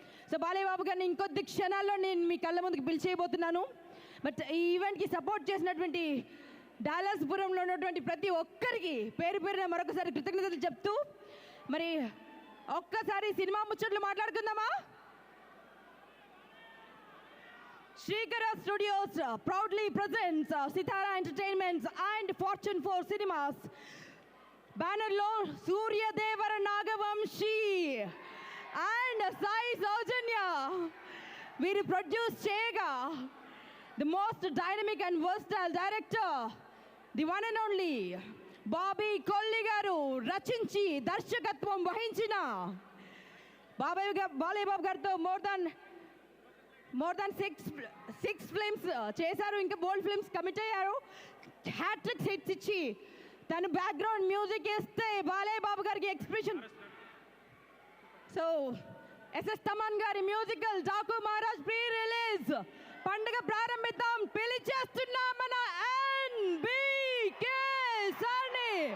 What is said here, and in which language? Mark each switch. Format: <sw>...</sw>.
<te>So Balayya Babu గారిని ఇంకొద్ది క్షణాల్లో నేను మీ కళ్ళ ముందుకు పిలిచేయబోతున్నాను. బట్ ఈ ఈవెంట్కి సపోర్ట్ చేసినటువంటి డాలస్పురంలో ఉన్నటువంటి ప్రతి ఒక్కరికి పేరు పేరున మరొకసారి కృతజ్ఞతలు చెప్తూ, మరి ఒక్కసారి సినిమా ముచ్చట్లు మాట్లాడుకుందామా?</te> <en>Shrikara Studios proudly presents Sitara Entertainments and Fortune 4 Cinemas banner lo Surya Devara Nagavamshi</en> <te>and Sai Saujanya వీరు ప్రొడ్యూస్ చేయగా</te> <en>the most dynamic and versatile director, the one and only</en> <te>Bobby Kolli గారు రచించి దర్శకత్వం వహించిన బాలయ్య బాబు గారితో మోర్ దాన్ 6 ఫిల్మ్స్ చేశారు. ఇంకా బోల్డ్ films commit అయ్యారు. హ్యాట్రిక్ హిట్స్ ఇచ్చి తను బ్యాక్గ్రౌండ్ మ్యూజిక్ ఇస్తే బాలయ్య బాబు గారికి ఎక్స్ప్రెషన్. సో ఎస్ఎస్ తమన్ గారి musical Daaku Maharaj pre release పండుగ ప్రారంభిద్దాం. పిలిచేస్తున్నాం మన NBK సార్ని.</te>